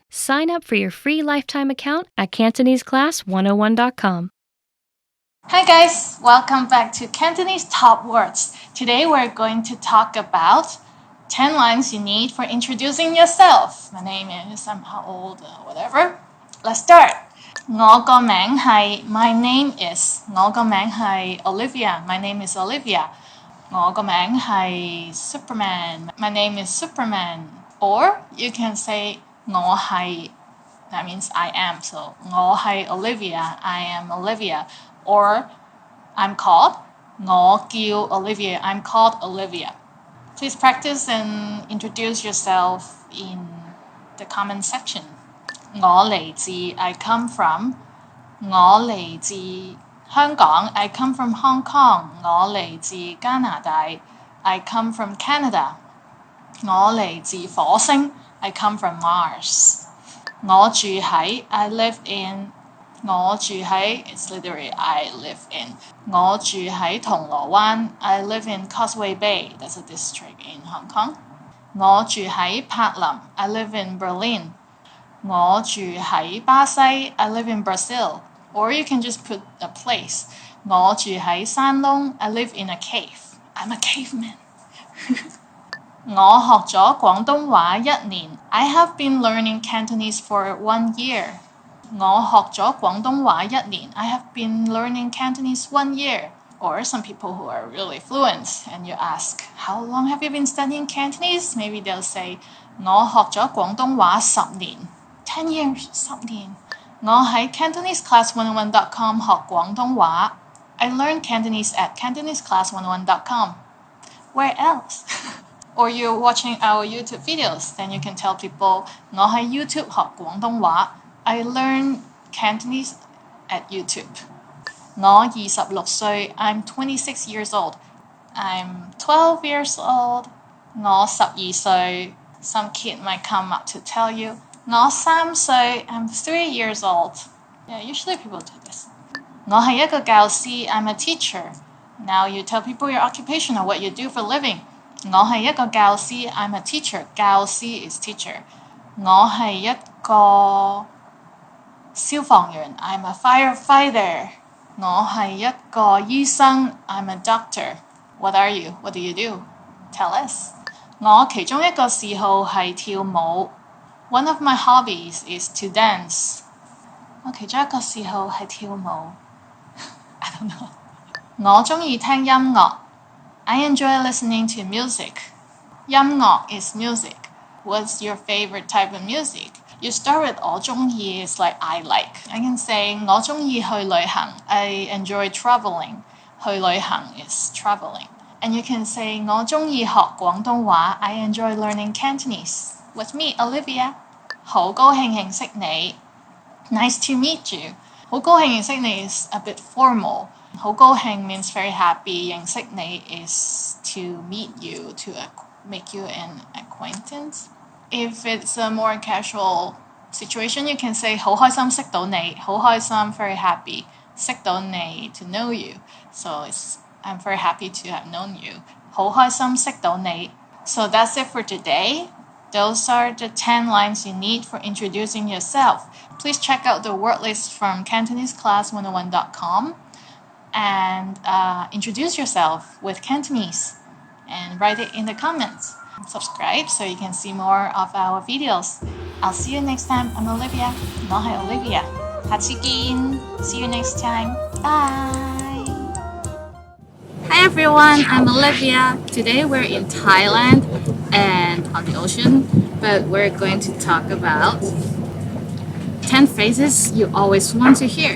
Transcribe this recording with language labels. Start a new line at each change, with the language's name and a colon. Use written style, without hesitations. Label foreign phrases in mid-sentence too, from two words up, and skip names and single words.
English: Sign up for your free lifetime account at CantoneseClass101.com. Hi guys, welcome back to Cantonese Top Words. Today we're going to talk about 10 lines you need for introducing yourself. My name is, I'm how old, whatever. Let's start.
Cantonese: 我個名係
English: My name is
Cantonese: 我個名係 Olivia.
English: My name is Olivia.
Cantonese: 我個名係 Superman.
English: My name is Superman. Or you can say
Cantonese: 我係
English: that means I am. So
Cantonese: 我係
English: Olivia. I am Olivia. Or I'm called
Cantonese: 我叫
English: Olivia. I'm called Olivia. Please practice and introduce yourself in the comment section.
Cantonese: 我嚟自
English: I come from
Cantonese: 我嚟自香港
English: I come from Hong Kong
Cantonese: 我嚟自加拿
English: 大 I come from Canada
Cantonese: 我嚟自火星
English: I come from Mars
Cantonese: 我住喺
English: I live in
Cantonese: 我住喺
English: it's literally I live in
Cantonese: 我住喺銅鑼灣
English: I live in Causeway Bay that's a district in Hong Kong
Cantonese: 我住喺柏林
English: I live in Berlin
Cantonese: 我住喺巴西
English: I live in Brazil. Or you can just put a place.
Cantonese: 我住喺山窿
English: I live in a cave. I'm a caveman.
Cantonese: 我學咗廣東話1 年。
English: I have been learning Cantonese for 1 year.
Cantonese: 我學咗廣東話1 年。
English: I have been learning Cantonese 1 year. Or some people who are really fluent and you ask, how long have you been studying Cantonese? Maybe they'll say,
Cantonese: 我學咗廣東話10年。
English: 10 years,
Cantonese: 10年。我喺 CantoneseClass101.com 學廣東話。
English: I learned Cantonese at CantoneseClass101.com. Where else? Or you're watching our YouTube videos, then you can tell people,
Cantonese: 我喺 YouTube 學廣東話。
English: I learned Cantonese at YouTube.
Cantonese: 我26歲
English: I'm 26 years old. I'm 12 years old.
Cantonese: 我12歲
English: Some kid might come up to tell you.
Cantonese: 我3歲
English: I'm 3 years old. Yeah, usually people do this.
Cantonese: 我係一個教師
English: I'm a teacher. Now you tell people your occupation or what you do for living.
Cantonese: 我係一個教師
English: I'm a teacher. 教師 is teacher.
Cantonese: 我係一個消防員
English: I'm a firefighter.
Cantonese: 我係一個醫生
English: I'm a doctor. What are you? What do you do? Tell us.
Cantonese: 我其中一個嗜好係跳舞。
English: One of my hobbies is to dance.
Cantonese: 我其中一個嗜好係跳舞。
English: I don't know.
Cantonese: 我鍾意聽音樂。
English: I enjoy listening to music. 音樂 is music. What's your favorite type of music? You start with
Cantonese: 我鍾意
English: is like I like. I can say
Cantonese: 我鍾意去旅行.
English: I enjoy traveling.
Cantonese: 去旅行
English: is traveling. And you can say
Cantonese: 我鍾意學廣東話.
English: I enjoy learning Cantonese. With me, Olivia.
Cantonese: 好高興認識你.
English: Nice to meet you.
Cantonese: 好高興認識你
English: is a bit formal.
Cantonese: 好高興
English: means very happy.
Cantonese: 認識你
English: is to meet you, to make you an acquaintance. If it's a more casual situation, you can say
Cantonese: 好開心識到你。好開心
English: very happy.
Cantonese: 識到你
English: to know you. So I'm very happy to have known you.
Cantonese: 好開心識到你.
English: So that's it for today. Those are the 10 lines you need for introducing yourself. Please check out the word list from CantoneseClass101.com and introduce yourself with Cantonese and write it in the comments. Subscribe so you can see more of our videos. I'll see you next time. I'm Olivia.
Cantonese: 我係 Olivia. 下次見.
English: See you next time. Bye. Hi everyone, I'm Olivia. Today we're in Thailand and on the ocean, but we're going to talk about 10 phrases you always want to hear.